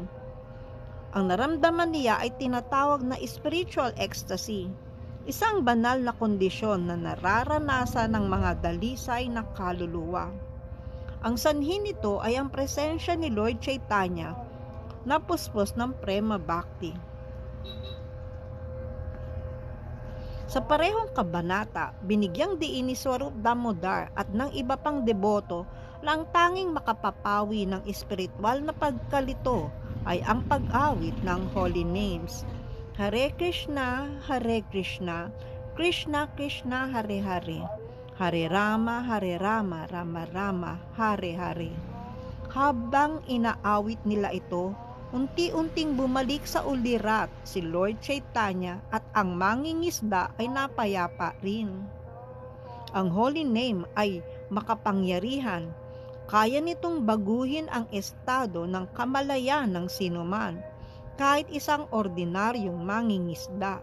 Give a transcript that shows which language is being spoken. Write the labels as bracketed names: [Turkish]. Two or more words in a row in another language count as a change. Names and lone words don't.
[Filipino] Ang naramdaman niya ay tinatawag na [English] spiritual ecstasy, [Filipino] isang banal na kondisyon na nararanasan ng mga dalisay na kaluluwa. Ang sanhi nito ay ang presensya ni Lord Chaitanya na puspos ng [Sanskrit] prema bhakti. [Filipino] Sa parehong kabanata, binigyang diin ni Swarup Damodar at ng iba pang deboto na ang tanging makapapawi ng espiritual na pagkalito ay ang pag-awit ng [English] Holy Names. [Sanskrit] Hare Krishna, Krishna Krishna, Hare Hare, Hare Rama, Rama Rama, Hare Hare. [Filipino] Habang inaawit nila ito, unti-unting bumalik sa ulirat si Lord Chaitanya at ang mangingisda ay napayapa rin. Ang [English] Holy Name [Filipino] ay makapangyarihan. Kaya nitong baguhin ang estado ng kamalayan ng sinuman, kahit isang ordinaryong mangingisda.